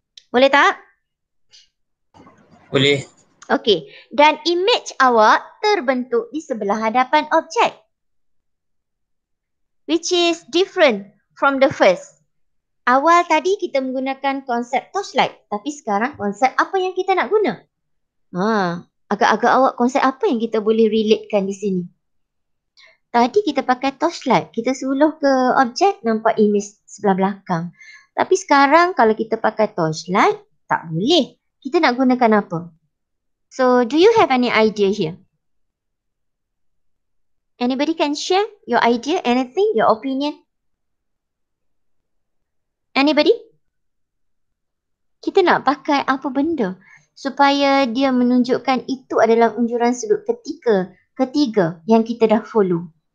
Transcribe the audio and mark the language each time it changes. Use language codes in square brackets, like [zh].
[ms] Boleh tak? Boleh. Okey. Dan image awak terbentuk di sebelah hadapan objek. [en] Which is different from the first. [ms] Awal tadi kita menggunakan konsep torchlight. Tapi sekarang konsep apa yang kita nak guna? Agak-agak awak konsep apa yang kita boleh relatekan di sini? Tadi kita pakai torchlight. Kita suluh ke objek nampak image sebelah belakang. Tapi sekarang kalau kita pakai torchlight, tak boleh. Kita nak gunakan apa? [en] So, do you have any idea here? Anybody can share your idea, anything, your opinion? Anybody? [ms] Kita nak pakai apa benda supaya dia menunjukkan itu adalah unjuran sudut ketiga yang kita dah follow.